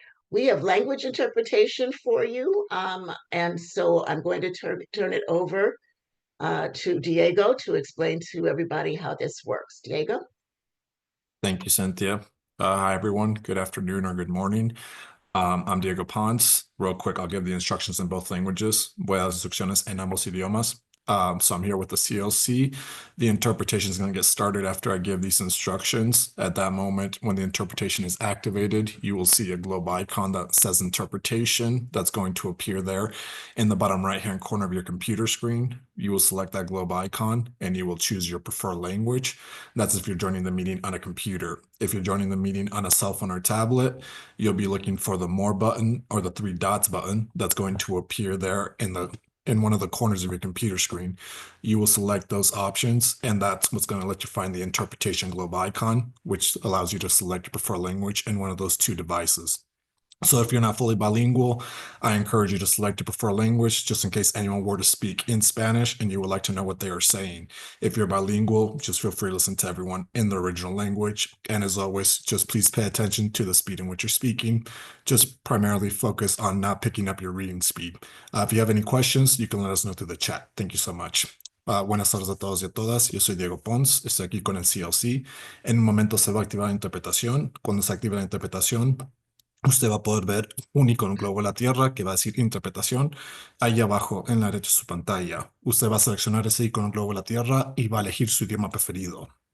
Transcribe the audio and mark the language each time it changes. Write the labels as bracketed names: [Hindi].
[English] We have language interpretation for you, and so I'm going to turn it over to Diego to explain to everybody how this works. Diego? Thank you, Cynthia. Hi, everyone. Good afternoon or good morning. I'm Diego Ponce. Real quick, I'll give the instructions in both languages. [Spanish] Voy a dar instrucciones en ambos idiomas. [English] So I'm here with the CLC. The interpretation is going to get started after I give these instructions. At that moment, when the interpretation is activated, you will see a globe icon that says interpretation that's going to appear there in the bottom right-hand corner of your computer screen. You will select that globe icon and you will choose your preferred language. That's if you're joining the meeting on a computer. If you're joining the meeting on a cell phone or tablet, you'll be looking for the More button or the three dots button that's going to appear there in one of the corners of your computer screen. You will select those options, and that's what's going to let you find the interpretation globe icon, which allows you to select your preferred language in one of those two devices. So if you're not fully bilingual, I encourage you to select your preferred language just in case anyone were to speak in Spanish and you would like to know what they are saying. If you're bilingual, just feel free to listen to everyone in the original language. And as always, just please pay attention to the speed in which you're speaking. Just primarily focus on not picking up your reading speed. If you have any questions, you can let us know through the chat. Thank you so much. [Spanish] Buenas tardes a todos y a todas. Yo soy Diego Pons. Estoy aquí con el CLC. En un momento se va a activar la interpretación. Cuando se active la interpretación, usted va a poder ver un icono globo en la Tierra que va a decir interpretación ahí abajo en la derecha de su pantalla. Usted va a seleccionar ese icono globo en la Tierra y va a elegir su idioma preferido.